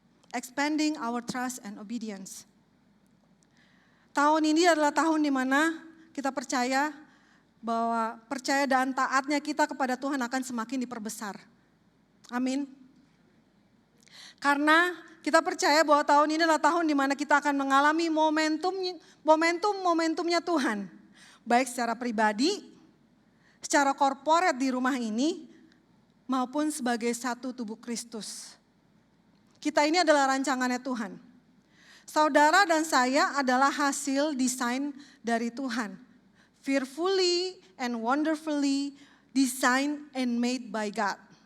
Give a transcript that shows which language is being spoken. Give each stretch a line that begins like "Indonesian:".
English: Expanding our trust and obedience.
Indonesian: Tahun ini adalah tahun di mana kita percaya bahwa percaya dan taatnya kita kepada Tuhan akan semakin diperbesar. Amin. Karena kita percaya bahwa tahun ini adalah tahun di mana kita akan mengalami momentumnya Tuhan. Baik secara pribadi, secara korporat di rumah ini, maupun sebagai satu tubuh Kristus. Kita ini adalah rancangannya Tuhan. Saudara dan saya adalah hasil desain dari Tuhan.
English: Fearfully and wonderfully designed and made by God.